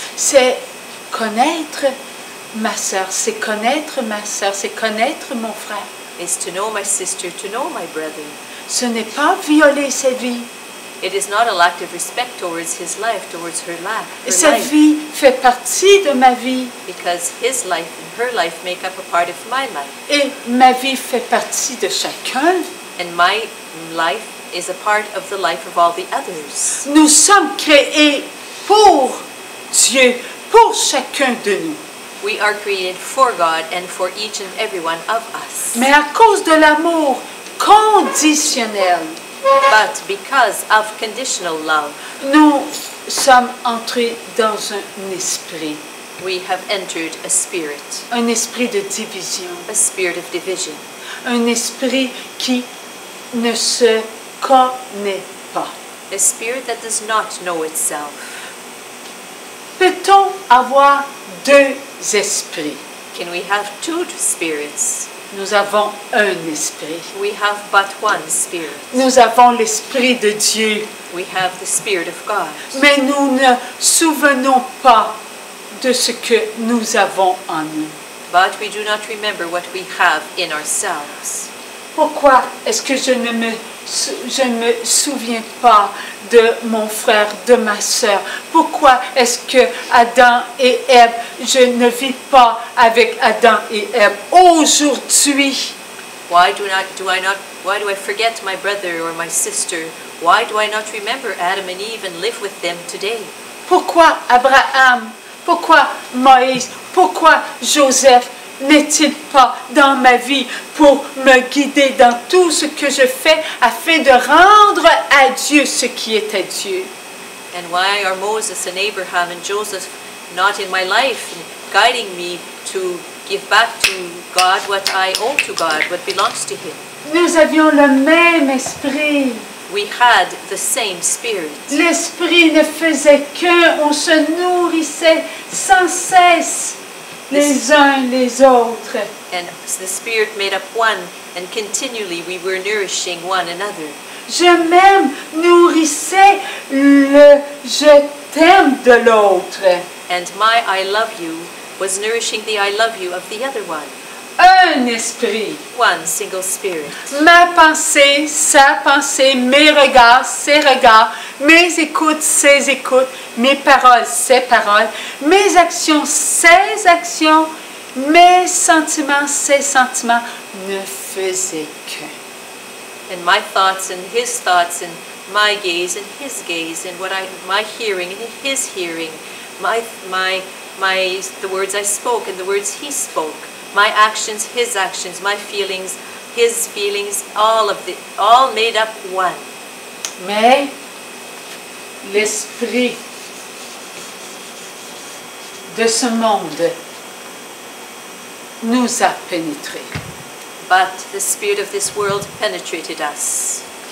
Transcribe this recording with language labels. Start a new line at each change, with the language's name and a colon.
French: C'est connaître ma sœur, c'est connaître ma sœur, c'est connaître mon frère.
English: Is to know my sister, to know my brother.
French: Ce n'est pas violer sa vie.
English: It is not a lack of respect towards his life, towards her
French: Sa
English: life.
French: vie fait partie de ma vie.
English: Because his life and her life make up a part of my life.
French: Et ma vie fait partie de chacun.
English: And my life is a part of the life of all the others.
French: Nous sommes créés pour Dieu, pour chacun de nous.
English: We are created for God and for each and every one of us.
French: Mais à cause de l'amour conditionnel,
English: But because of conditional love,
French: nous sommes entrés dans un esprit,
English: we have entered a spirit
French: de division,
English: of division,
French: un esprit qui ne se connaît pas.
English: a spirit that does not know itself.
French: Peut-on avoir deux esprits?
English: Can we have two spirits?
French: Nous avons un esprit.
English: We have but one spirit.
French: Nous avons l'esprit de Dieu,
English: We have the spirit of God.
French: mais nous ne souvenons pas de ce que nous avons en nous.
English: But we do not remember what we have in ourselves.
French: Pourquoi est-ce que je ne me souviens pas de mon frère, de ma sœur? Pourquoi est-ce que Adam et Ève, je ne vis pas avec Adam et Ève aujourd'hui?
English: Why do I forget my brother or my sister? Why do I not remember Adam and Eve and live with them today?
French: Pourquoi Abraham? Pourquoi Moïse? Pourquoi Joseph n'est-il pas dans ma vie pour me guider dans tout ce que je fais afin de rendre à Dieu ce qui est à Dieu?
English: And why are Moses and Abraham and Joseph not in my life, guiding me to give back to God what I owe to God, what belongs to Him?
French: Nous avions le même esprit.
English: We had the same spirit.
French: L'esprit ne faisait qu'un, on se nourrissait sans cesse les uns les autres.
English: And the spirit made up one, and continually we were nourishing one another.
French: Je même nourrissais le je t'aime de l'autre.
English: And my I love you was nourishing the I love you of the other one.
French: Un esprit.
English: One single spirit.
French: Ma pensée, sa pensée, mes regards, ses regards, mes écoutes, ses écoutes, mes paroles, ses paroles, mes actions, ses actions, mes sentiments, ses sentiments ne faisaient qu'un.
English: And my thoughts and his thoughts and my gaze and his gaze and my hearing and his hearing, the words I spoke and the words he spoke, my actions, his actions, my feelings, his feelings, all made up one.
French: Mais l'esprit de ce monde nous a pénétrés.
English: But the spirit of this world penetrated us.